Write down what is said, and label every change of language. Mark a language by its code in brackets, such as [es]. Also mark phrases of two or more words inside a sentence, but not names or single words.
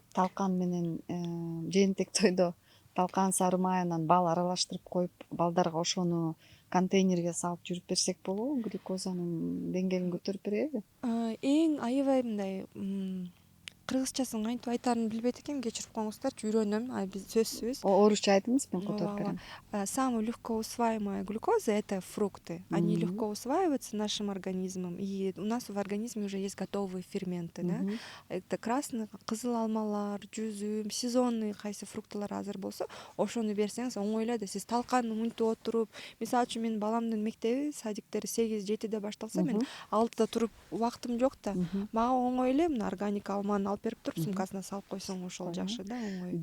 [ky] Талкан менен жээнтек тойдо талкан, сары май, анан бал аралаштырып коюп, балдарга ошону контейнерге салып жүрүп берсек болобу? Глюкозанын деңгээлин көтөрүп береби? Эң аябай мындай кыргызчасын кантип айтаарын билбейт экенмин, кечирип коюңуздарчы, үйрөнөм. Биз сөзсүз. Орусча айтыңыз, мен Ооба, которуп ооба. берем. [ru] Самая легко усваиваемая глюкоза — это фрукты. Они легко усваиваются нашим организмом, и у нас в организме уже есть готовые ферменты, да. Это красный, [ky] кызыл алмалар, жүзүм, сезонный кайсы фрукталар азыр болсо, ошону берсеңиз оңойлойт. Сиз талканы мынтип отуруп, мисалы үчүн менин баламдын мектеби, садиктери 8-7 башталса, мен 6 туруп убактым жок да. Мага оңой эле мына органик алманы алып берип туруп, сумкасына салып койсоң ошол жакшы да, оңой.